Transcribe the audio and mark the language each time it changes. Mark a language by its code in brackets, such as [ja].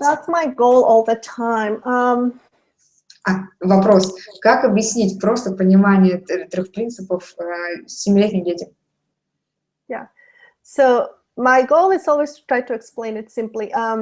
[en] That's my goal all the time. [ru] Вопрос. Как объяснить просто понимание трех принципов 7-летним детям? [en] Yeah. So my goal is always to try to explain it simply.